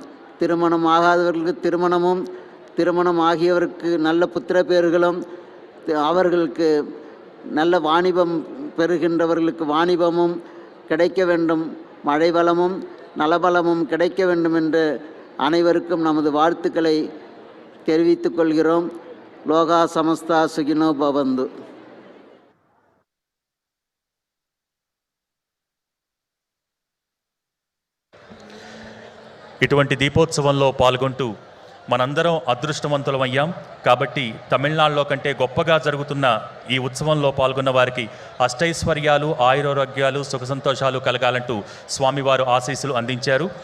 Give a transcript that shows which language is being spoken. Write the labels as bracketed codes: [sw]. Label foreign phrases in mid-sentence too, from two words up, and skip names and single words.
[ta] திருமணம் ஆகாதவர்களுக்கு திருமணமும், திருமணம் ஆகியவருக்கு நல்ல புத்திர பேர்களும், அவர்களுக்கு நல்ல வாணிபம் பெறுகின்றவர்களுக்கு வாணிபமும் கிடைக்க வேண்டும், மழை வளமும் நலபலமும் கிடைக்க வேண்டும் என்று அனைவருக்கும் நமது வாழ்த்துக்களை தெரிவித்துக் கொள்கிறோம். [sa] लोकाः समस्ताः सुखिनो भवन्तु. [te] ఇటువంటి దీపోత్సవంలో పాల్గొంటూ మనందరం అదృష్టవంతులమయ్యాం. కాబట్టి తమిళనాడులో కంటే గొప్పగా జరుగుతున్న ఈ ఉత్సవంలో పాల్గొన్న వారికి అష్టైశ్వర్యాలు, ఆయురారోగ్యాలు, సుఖ సంతోషాలు కలగాలంటూ స్వామివారు ఆశీస్సులు అందించారు.